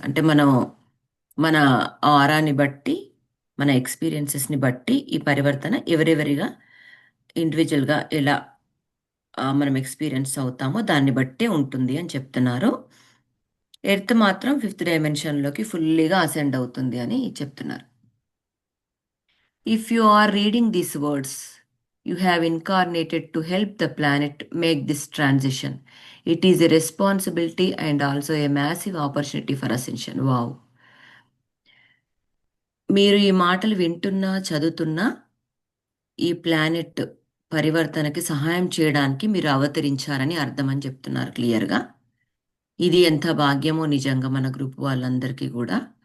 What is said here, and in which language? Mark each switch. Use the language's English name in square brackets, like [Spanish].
[Telugu] అంటే మన ఆరాని బట్టి, మన ఎక్స్పీరియన్సెస్ని బట్టి ఈ పరివర్తన ఎవరెవరిగా ఇండివిజువల్గా ఎలా మనం ఎక్స్పీరియన్స్ అవుతామో దాన్ని బట్టే ఉంటుంది అని చెప్తున్నారు. ఎర్త్ మాత్రం ఫిఫ్త్ డైమెన్షన్లోకి ఫుల్లీగా అసెండ్ అవుతుంది అని చెప్తున్నారు. [English] If you are reading these words, you have incarnated to help the planet make this transition. It is a responsibility and also a massive opportunity for ascension. Wow. [Telugu] మీరు ఈ మాటలు వింటున్నా, చదువుతున్నా, ఈ ప్లానెట్ పరివర్తనకి సహాయం చేయడానికి మీరు అవతరించారని అర్థం అని చెప్తున్నారు క్లియర్గా. ఇది ఎంత భాగ్యమో నిజంగా మన గ్రూప్ వాళ్ళందరికీ కూడా.